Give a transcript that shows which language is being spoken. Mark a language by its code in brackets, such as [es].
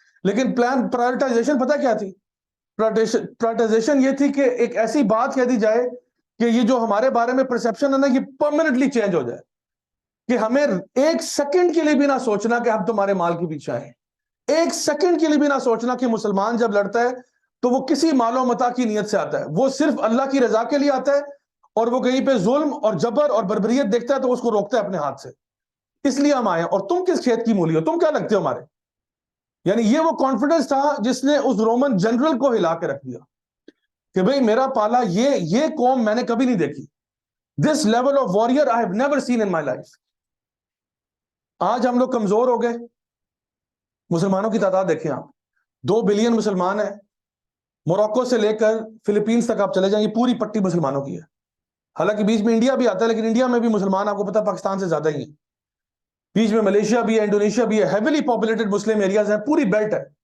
[ur] لیکن plan prioritisation پتہ کیا تھی؟ پرائرٹائزیشن یہ تھی کہ ایک ایسی بات کہہ دی جائے کہ یہ جو ہمارے بارے میں پرسیپشن ہے نا, یہ پرماننٹلی چینج ہو جائے, کہ ہمیں ایک سیکنڈ کے لیے بھی نہ سوچنا کہ ہم تمہارے مال کے پیچھے آئے, ایک سیکنڈ کے لیے بھی نہ سوچنا کہ مسلمان جب لڑتا ہے تو وہ کسی مال و متاع کی نیت سے آتا ہے, وہ صرف اللہ کی رضا کے لیے آتا ہے, اور وہ کہیں پہ ظلم اور جبر اور بربریت دیکھتا ہے تو اس کو روکتا ہے اپنے ہاتھ سے. اس لیے ہم آئے ہیں, اور تم کس کھیت کی مولی ہو, تم کیا لگتے ہو ہمارے. یعنی یہ وہ کانفیڈنس تھا جس نے اس رومن جنرل کو ہلا کے رکھ دیا کہ بھئی میرا پالا یہ قوم میں نے کبھی نہیں دیکھی. [en] This level of warrior I have never seen in my life. [ur] آج ہم لوگ کمزور ہو گئے. مسلمانوں کی تعداد دیکھیں آپ, 2 بلین مسلمان ہیں. موروکو سے لے کر فلپینز تک آپ چلے جائیں, یہ پوری پٹی مسلمانوں کی ہے. حالانکہ بیچ میں انڈیا بھی آتا ہے, لیکن انڈیا میں بھی مسلمان آپ کو پتا پاکستان سے زیادہ ہی ہیں. بیچ میں ملیشیا بھی ہے, انڈونیشیا بھی ہے, ہیویلی پاپولیٹڈ مسلم ایریاز ہیں, پوری بیلٹ ہے.